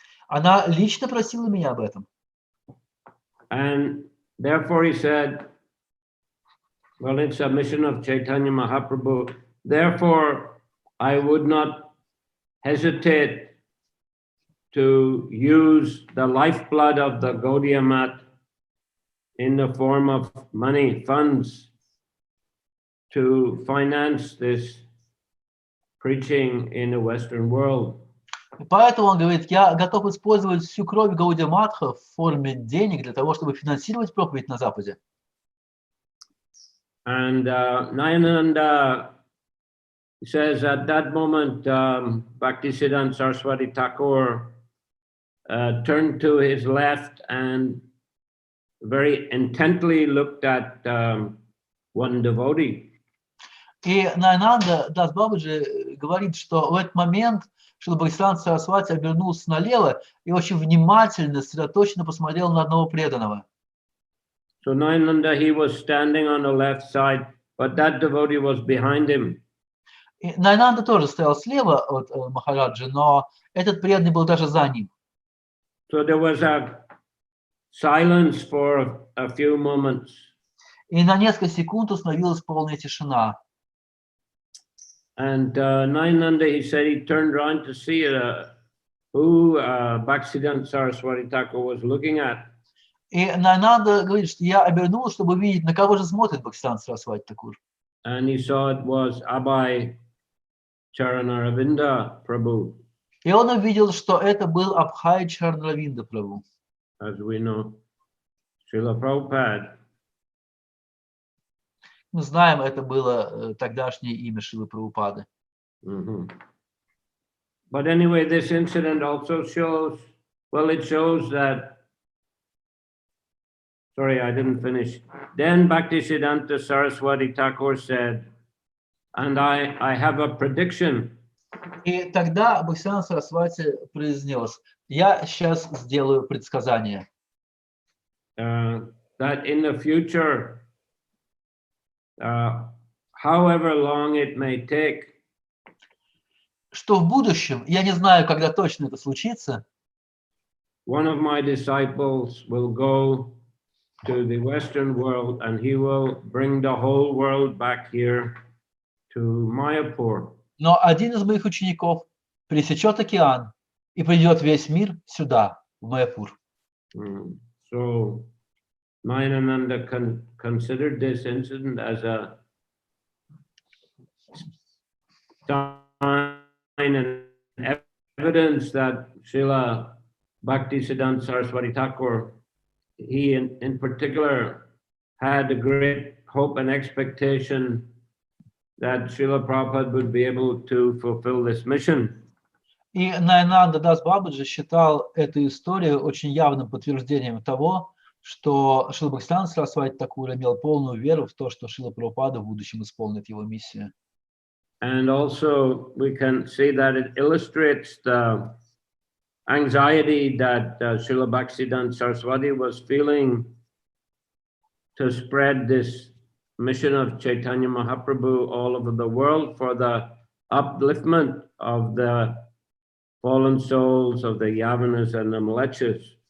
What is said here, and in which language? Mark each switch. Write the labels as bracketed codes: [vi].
[ru] Она лично просила меня об этом. [en] And therefore he said, well, it's a mission of Chaitanya Mahaprabhu. Therefore, I would not hesitate to use the lifeblood of the Gaudiya Math in the form of money, funds, to finance this preaching in the Western world. [ru] Поэтому он говорит, я готов использовать всю кровь Гаудия Матха в форме денег для того, чтобы финансировать проповедь на Западе. [en] And Nayananda says at that moment, Bhaktisiddhanta Saraswati Thakur turned to his left and very intently looked at one devotee. [ru] И Наянанда Дас Бабаджи говорит, что в этот момент Шрила Бхактивиданта Сарасвати обернулся налево и очень внимательно, сосредоточенно посмотрел на одного преданного. [en] So Nayananda, he was standing on the left side, but that devotee was behind him. [ru] И Наянанда тоже стоял слева от Махараджи, но этот преданный был даже за ним. [en] So there was a silence for a few moments. [ru] И на несколько секунд установилась полная тишина. [en] And Nayananda, he said he turned around to see who Bhaktisiddhanta Saraswati Thakur was looking at. [ru] И Наянанда говорит, что я обернулся, чтобы увидеть, на кого же смотрит Бхактивиданта Сарасвати Такур. [en] And he saw it was Abhay Charanaravinda Prabhu. [ru] И он увидел, что это был Абхай Чарнаравинда Прабху. [en] As we know, Srila Prabhupada. [ru] Мы знаем, это было тогдашнее имя Шрилы Прабхупады. [en] But anyway, this incident also shows, well, it shows that, sorry, I didn't finish. Then Bhaktisiddhanta Saraswati Thakur said, and I have a prediction. [ru] И тогда Бхактивиданта Сарасвати произнес, я сейчас сделаю предсказание. [en] That in the future, however long it may take, [ru] что в будущем, я не знаю, когда точно это случится, [en] one of my disciples will go to the Western world and he will bring the whole world back here to Mayapur. [ru] но один из моих учеников пересечет океан и приведет весь мир сюда, в Майяпур. [en] So Nayananda considered this incident as a sign and evidence that Srila Bhaktisiddhanta Saraswati Thakur, he in particular had a great hope and expectation that Srila Prabhupada would be able to fulfill this mission. [ru] И Наянанда Дас Бабаджи считал эту историю очень явным подтверждением того, что Шрила Бхактивиданта Сарасвати Такур имел полную веру в то, что Шрила Прабхупада в будущем исполнит его миссию. [en] And also we can see that it illustrates the anxiety that Srila Bhaktivedanta Saraswati was feeling to spread this mission of Chaitanya Mahaprabhu all over the world for the upliftment of the fallen souls of the Yavanas and the Mlechas.